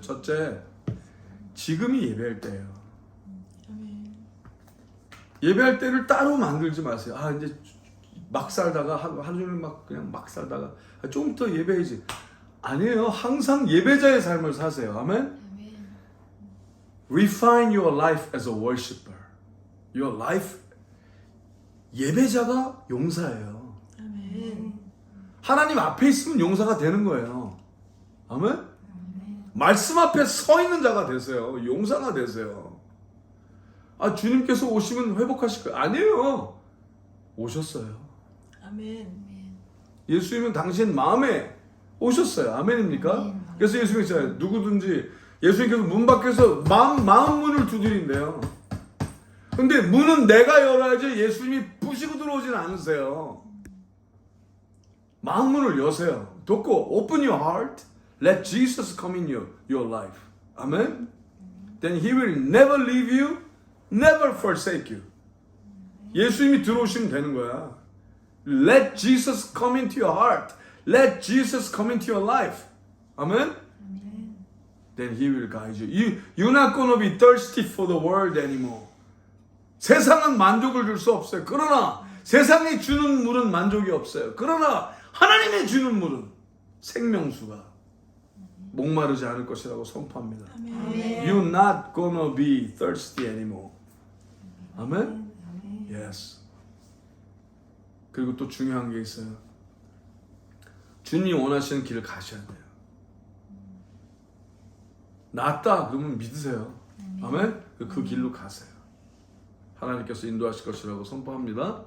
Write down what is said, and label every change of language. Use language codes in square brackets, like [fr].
[ko] 첫째, 지금이 예배할 때예요. 아멘. 예배할 때를 따로 만들지 마세요. 이제 막 살다가 하루 종일 그냥 막 살다가 좀 더 예배해야지. 아니에요. 항상 예배자의 삶을 사세요. 아멘. 아멘. [en] Refine your life as a worshiper. Your life [ko] 예배자가 용사예요. 아멘. 하나님 앞에 있으면 용사가 되는 거예요. 아멘. 아멘. 말씀 앞에 서 있는 자가 되세요. 용사가 되세요. 주님께서 오시면 회복하실 거예요. 아니에요. 오셨어요. 아멘. 예수님은 당신 마음에 오셨어요. 아멘입니까? 아멘. 그래서 예수님이 있잖아요. 누구든지 예수님께서 문 밖에서 마음 문을 두드린대요. 근데 문은 내가 열어야지 예수님이 부시고 들어오진 않으세요. 마음 문을 여세요. 닫고 [en] open your heart. Let Jesus come in your life. [ko] 아멘. [en] Then he will never leave you, never forsake you. [ko] 예수님이 들어오시면 되는 거야. [en] Let Jesus come into your heart. Let Jesus come into your life. 아멘. Then he will guide you. You're not going to be thirsty for the world anymore. [ko] 세상은 만족을 줄 수 없어요. 그러나 세상이 주는 물은 만족이 없어요. 그러나 하나님이 주는 물은 생명수가 목마르지 않을 것이라고 선포합니다. 아멘. [en] You're not gonna be thirsty anymore. [ko] 아멘? 아멘. [en] Yes. [ko] 그리고 또 중요한 게 있어요. 주님이 원하시는 길을 가셔야 돼요. 낫다 그러면 믿으세요. 아멘. 그 길로 가세요. 하나님께서 인도하실 것이라고 선포합니다.